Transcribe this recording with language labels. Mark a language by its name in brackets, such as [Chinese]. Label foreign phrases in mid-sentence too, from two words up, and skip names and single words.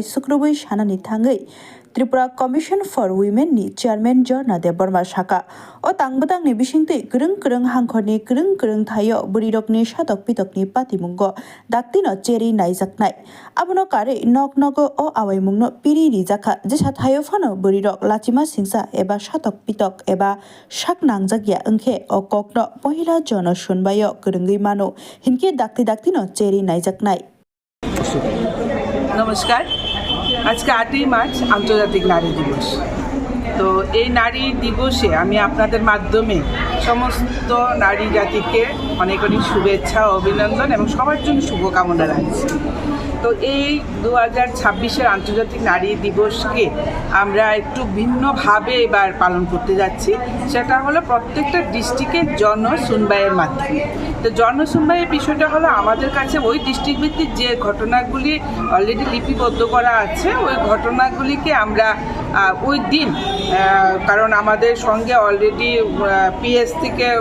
[Kok Borok] sukrubui sanani thangui Tripura Commission for Women ni Chairman Jorna Deborma Shaka o tangbutang ni bisingti kurung hangkorni kurung thayo burirokni satok pitokni patimungo daktino cheri naijaknai abono kare noknogo o awaimungno piri rijaka jesa thayo phano burirok lachima singsa eba satok pitok eba sak nangjagya angkhe o kokno pohila jono sunbayo kurungui mano hinki daktino cheri naijaknai [Bangla] নমস্কার আজকে 8ই মার্চ আন্তর্জাতিক নারী দিবস তো এই নারী দিবসে আমি আপনাদের মাধ্যমে সমস্ত নারী জাতিকে অনেক শুভেচ্ছা অভিনন্দন এবং সবার জন্য শুভকামনা রাখছি তো এই 2026-এর আন্তর্জাতিক নারী দিবসকে আমরা একটু ভিন্নভাবে এবার পালন করতে যাচ্ছি সেটা হলো প্রত্যেকটা ডিস্ট্রিক্টের জনশুনবাইয়ের মাধ্যমে তো জনশুনবাইয়ের বিষয়টা হলো আমাদের কাছে ওই ডিস্ট্রিক্ট ভিত্তিক যে ঘটনাগুলি অলরেডি লিপিবদ্ধ করা আছে ওই ঘটনাগুলিকে আমরা ওই দিন কারণ আমাদের সঙ্গে অলরেডি পিএস থেকে